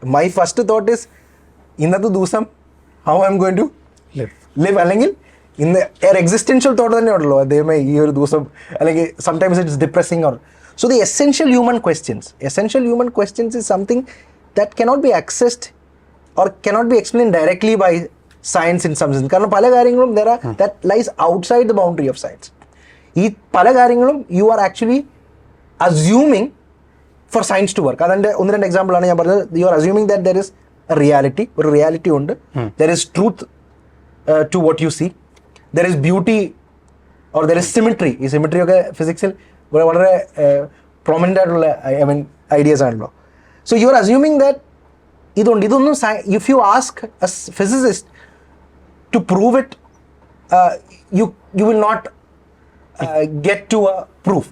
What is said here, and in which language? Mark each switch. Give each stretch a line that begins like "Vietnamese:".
English: my first thought is
Malayalam: ഇന്നത്തെ ദിവസം
English: how I am going to live,
Malayalam: അല്ലെങ്കിൽ ഇന്ന് ഒരു എക്സിസ്റ്റൻഷ്യൽ തോട്ട് തന്നെ ഉള്ളൂ അദ്ദേഹമേ ഈ ഒരു ദിവസം, അല്ലെങ്കിൽ
English: Sometimes it's depressing or so. The essential human questions is something that cannot be accessed or cannot be explained directly by science in some sense.
Malayalam: കാരണം പല കാര്യങ്ങളും
English: that lies outside the boundary of science.
Malayalam: ഈ പല കാര്യങ്ങളും
English: you are actually assuming for science to work.
Malayalam: അതിൻ്റെ 1-2 എക്സാമ്പിളാണ് ഞാൻ പറഞ്ഞത്.
English: You are assuming that there is a reality,
Malayalam: ഒരു റിയാലിറ്റി ഉണ്ട്.
English: There is truth to what you see. There is beauty or there is symmetry.
Malayalam: ഈ symmetry ഒക്കെ ഫിസിക്സിൽ വളരെ prominent ആയിട്ടുള്ള ഐഡിയാസ് ആണല്ലോ.
English: So you are assuming that ഇതൊന്നും if you ask a physicist to prove it, you will not get to a proof.